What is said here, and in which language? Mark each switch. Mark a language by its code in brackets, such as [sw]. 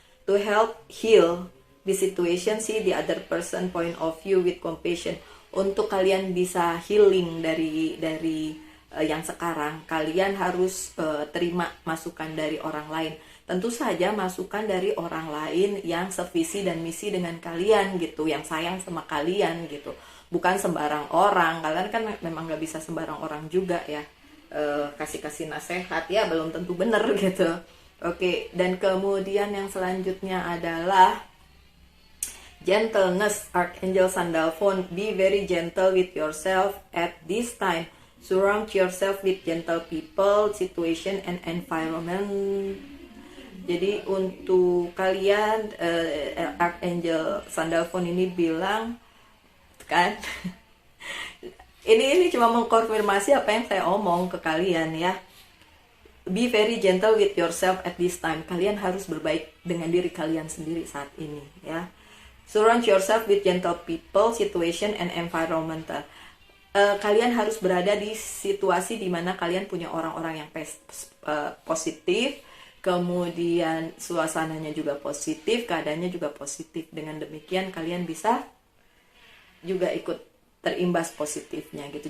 [en] To help heal the situation, see the other person point of view with compassion. [id] Untuk kalian bisa healing dari yang sekarang, kalian harus terima masukan dari orang lain. Tentu saja masukan dari orang lain yang sevisi dan misi dengan kalian gitu, yang sayang sama kalian gitu. Bukan sembarang orang, kalian kan memang gak bisa sembarang orang juga ya. Kasih nasihat ya belum tentu bener gitu. Oke, dan kemudian yang selanjutnya adalah gentleness, Archangel Sandalphon. [en] Be very gentle with yourself at this time. Surround yourself with gentle people, situation, and environment. [id] Jadi untuk kalian, Archangel Sandalphon ini bilang, kan, ini cuma mengkonfirmasi apa yang saya omong ke kalian ya. [en] Be very gentle with yourself at this time. [id] Kalian harus berbaik dengan diri kalian sendiri saat ini ya. [en] Surround yourself with gentle people, situation, and environmental. [id] Kalian harus berada di situasi di mana kalian punya orang-orang yang positif, kemudian suasananya juga positif, keadaannya juga positif. Dengan demikian kalian bisa juga ikut terimbas positifnya gitu.